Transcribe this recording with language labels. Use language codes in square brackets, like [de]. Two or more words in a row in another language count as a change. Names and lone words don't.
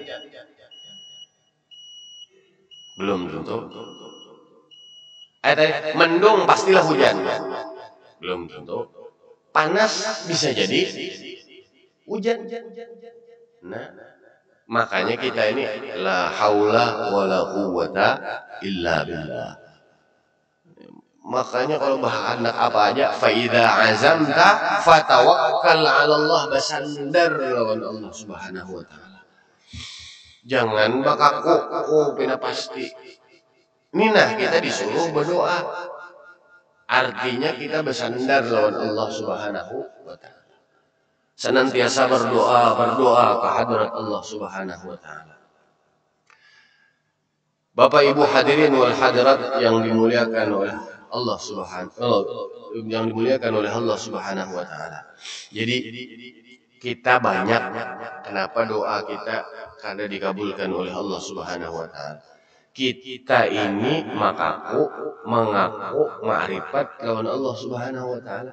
[id] Belum tentu. Mendung pastilah hujan. Belum tentu. Panas bisa jadi hujan. Nah, makanya kita ini [ar] لا حول ولا قوة إلا بالله. [id] Makanya kalau bahan apa aja [ar] فإذا عزمت فتوكل على الله, [id] bersandar lawan Allah [ar] سبحانه وتعالى. [bjn] Jangan bakaku pina pasti. Nina kita disuruh berdoa. [id] Artinya kita bersandar lawan Allah [ar] سبحانه وتعالى. [id] Senantiasa berdoa ke hadrat Allah [ar] سبحانه وتعالى. [id] Bapak Ibu [ar] الحاضرين والحاضرات [id] yang dimuliakan oleh Allah [ar] سبحانه وتعالى. [bjn] Jadi kita banyak kenapa doa kita kada dikabulkan oleh Allah [ar] سبحانه وتعالى. [id] Kita ini mengaku ma'rifat lawan Allah [ar] سبحانه وتعالى.